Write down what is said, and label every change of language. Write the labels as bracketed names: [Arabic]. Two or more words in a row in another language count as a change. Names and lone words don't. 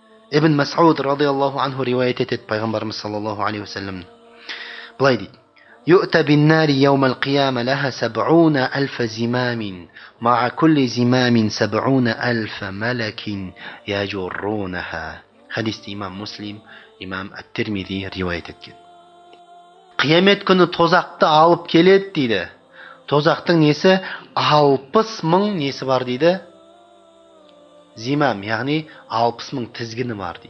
[Kazakh] Ибн Мас'уд [Arabic] رضي الله عنه [Kazakh] риwayet етеді пайғамбарымыз [Arabic] صلى الله عليه وسلم. [Kazakh] Былай дейді: [Arabic] يؤتى بالنار يوم القيامة لها 70,000 زمام مع كل زمام 70,000 ملك يجرونها. [Kazakh] Хадисті имам Муслим, имам Ат-Тирмизи риwayet еткен. Қиямет күні тозақты алып келеді дейді. Тозақтың несі 60,000 несі бар дейді? Зимам, яғни 60,000 тізгіні бар дейді.